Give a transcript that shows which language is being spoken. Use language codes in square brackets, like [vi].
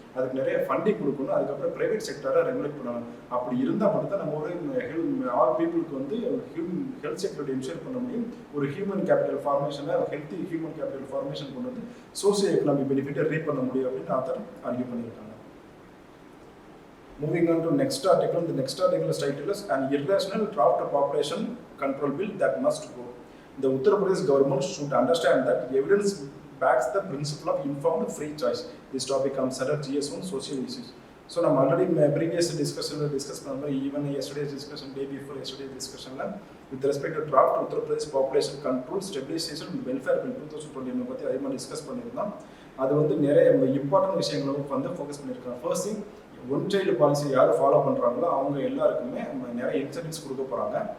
[ta] அதுக்கு நிறைய ஃபண்டிங் கொடுக்கணும். அதுக்கப்புறம் பிரைவேட் செக்டரை ரெகுலேட் பண்ணணும். அப்படி இருந்தால் மட்டும்தான் நம்ம ஒரு ஆல் பீப்புளுக்கு வந்து ஹெல்த் செக்யூரிட்டி என்ஷூர் பண்ண முடியும். ஒரு human capital ஃபார்மேஷனை healthy human capital formation கொண்டு வந்து சோசியோ எக்கனாமிக் பெனிஃபிட்டை ரீட் பண்ண முடியும் அப்படின்னு ஆத்தர் ஆர்கியூ பண்ணியிருக்காங்க. [en] Moving on to next article, the next article's title is an irrational draft population control bill that must go. The Uttar Pradesh government should understand that evidence backs the principle of informed free choice. This topic comes under GS1 social issues. [ta] So நம்ம already previous டிஸ்கஷனில் discuss பண்ண மாதிரி even yesterday's discussion day before yesterday's டிஸ்கஷனில் with respect to draft Uttar Pradesh population control stabilisation and welfare bill 2020 பற்றி அதிகமாக discuss பண்ணியிருந்தோம். அது வந்து நிறைய important விஷயங்களும் வந்து ஃபோக்கஸ் பண்ணியிருக்காங்க. First thing, one child policy யார் ஃபாலோ பண்ணுறாங்களோ அவங்க எல்லாருக்குமே நிறைய இன்சென்டிவ்ஸ் கொடுக்க போகிறாங்க.